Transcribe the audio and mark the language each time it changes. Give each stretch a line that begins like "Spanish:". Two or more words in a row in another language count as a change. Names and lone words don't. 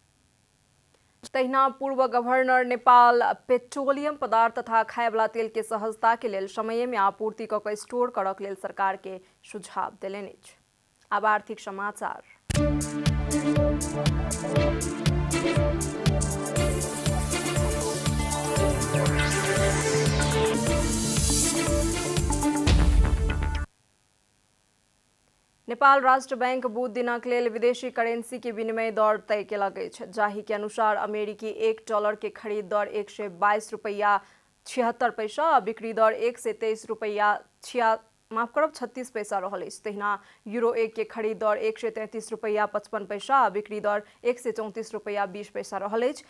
Maithili: तहिना पूर्व गवर्नर नेपाल पेट्रोलियम पदार्थ तथा खायवाला तेल के सहजता के लेल समय में आपूर्ति क स्टोर करक लेल सरकार के सुझाव देलनि। अब आर्थिक समाचार। नेपाल राष्ट्र बैंक बुध दिनक लेल विदेशी करेंसी के विनिमय दर तय केलक अछि, जाहि के अनुसार अमेरिकी $1 के खरीद दर 122 रुपया 76 पैसा आ बिक्री दर 123 रुपया 36 पैसा रहल अछि। तहिना यूरो 1 के खरीद दर 133 रुपया 55 पैसा आ बिक्री दर 134 रुपया 20 पैसा रहल अछि।